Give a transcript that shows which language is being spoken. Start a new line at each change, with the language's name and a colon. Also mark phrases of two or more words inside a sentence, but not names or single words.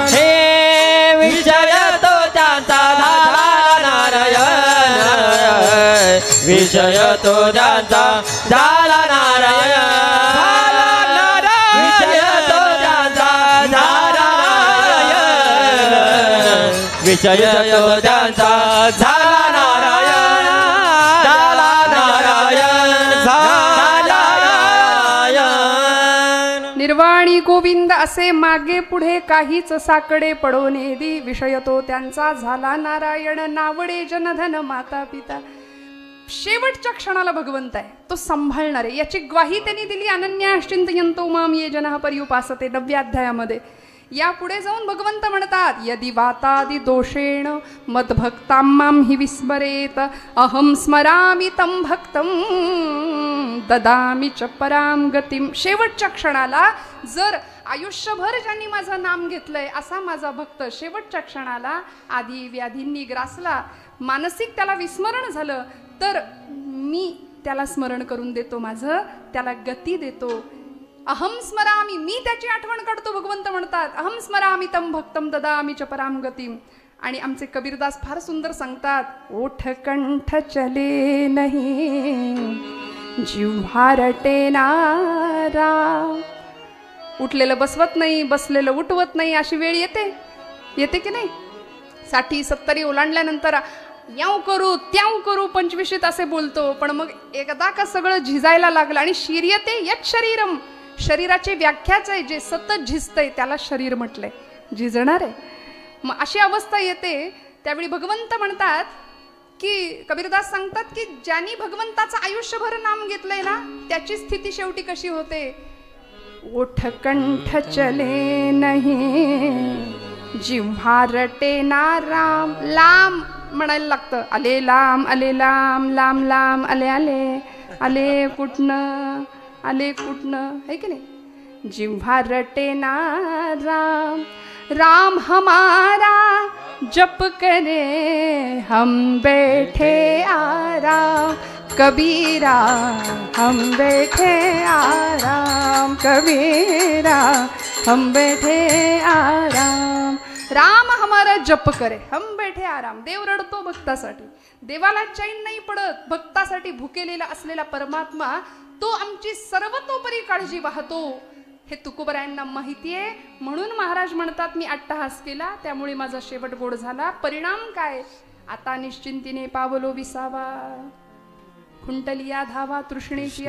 Marathi: हे विषय तो त्यांचा झाला नारायण, विषय तो त्यांचा झाला नारायण, विषय तो त्यांचा झाला नारायण, विषय तो त्यांचा झाला नारायण, झाला नारायण, झाला नारायण. निर्वाणी गोविंद असे मागे पुढे, काहीच साकडे पडोने दी, विषय तो त्यांचा झाला नारायण. नावडे जनधन माता पिता. शेवटच्या क्षणाला भगवंत आहे, तो सांभाळणार आहे याची ग्वाही त्यांनी दिली.
Sanskrit: अनन्याश्चिंतयन्तो माम ये जनः पर्युपासते 9व्या अध्यायामध्ये.
Marathi: या पुढे जाऊन भगवंत म्हणतात,
Sanskrit: यदि वातादि दोषेण मद्भक्तां मां हि विस्मरेत, अहं स्मरामि तं भक्तं ददामि च परां गतिं.
Marathi: शेवटच्या क्षणाला जर आयुष्यभर ज्यांनी माझं नाम घेतलंय असा माझा भक्त शेवटच्या क्षणाला आधी व्याधींनी ग्रासला, मानसिक त्याला विस्मरण झालं, तर मी त्याला स्मरण करून देतो, माझं त्याला गती देतो.
Sanskrit: अहम स्मरामी,
Marathi: मी त्याची आठवण काढतो. भगवंत म्हणतात,
Sanskrit: अहम स्मरामी तम भक्तम ददामि च पराम गतिम.
Marathi: आणि आमचे कबीरदास फार सुंदर सांगतात,
Hindi: ओठ कंठ चले नाही जिव्हा रटे नारा.
Marathi: उठलेलं बसवत नाही, बसलेलं उठवत नाही, अशी वेळ येते की नाही. 60-70 ओलांडल्यानंतर याव करू त्याव करू 25 असे बोलतो. पण मग एकदा का सगळं झिजायला लागलं आणि
Sanskrit: शिर्यते यत शरीरम,
Marathi: शरीराची व्याख्याच आहे, जे सतत झिजतंय त्याला शरीर म्हटलंय, झिजणार आहे. मग अशी अवस्था येते, त्यावेळी भगवंत म्हणतात की, कबीरदास सांगतात की ज्यांनी भगवंताचं आयुष्यभर नाम घेतलंय ना, त्याची स्थिती शेवटी कशी होते.
Hindi: ओठ कंठ चले नाही जिव्हा रटे ना राम.
Marathi: लांब म्हणायला लागतं, आले लांब आले लांब, लांब लांब आले आले, आले कुठनं आले कुठनं, है की नाही.
Hindi: जिव्हा रटे ना राम, राम हमारा जप करे हम बैठे आराम, कबीरा हम बैठे आराम, कबीरा हम बैठे आराम. राम हमारा जप करे हम बैठे आराम.
Marathi: देव रडतो भक्तासाठी, देवाला चैन नाही पडत. भक्तासाठी भुकेलेला असलेला परमात्मा तो आमची सर्वतोपरी काळजी वाहतो. हे तुकोबरायांना माहिती आहे. म्हणून महाराज म्हणतात, मी अट्टहास केला त्यामुळे माझा शेवट गोड झाला. परिणाम काय, आता निश्चिंतीने पावलो विसावा, खुंटलिया धावा तृष्णेची.